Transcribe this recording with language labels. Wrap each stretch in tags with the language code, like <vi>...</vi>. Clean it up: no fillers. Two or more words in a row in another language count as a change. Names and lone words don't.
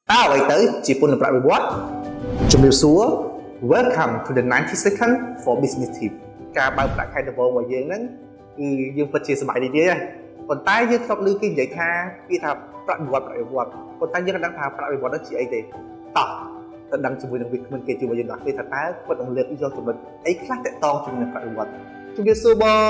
<km>អ្វីទៅជាពន្ធប្រាក់បៀវត្សជំរាបសួរ</km> <en>Welcome to the 90 second for business tip</en> <km>ការបើកប្រាក់ខែដំបូងរបស់យើងហ្នឹងគឺយើងពិតជាសប្បាយរីករាយហើយប៉ុន្តែយើងធ្លាប់ឮគេនិយាយថាគេថាប្រាក់បៀវត្សប៉ុន្តែយើងមិនដឹងថាប្រាក់បៀវត្សហ្នឹងជាអីទេតោះទៅដឹងជាមួយនឹងវិក្កាមគេជួយយើងដល់ពេលថាតើគាត់នឹងលើកយកចំណុចអីខ្លះតាក់ទងជាមួយនឹងប្រាក់បៀវត្សជំរាបសួរបង</km>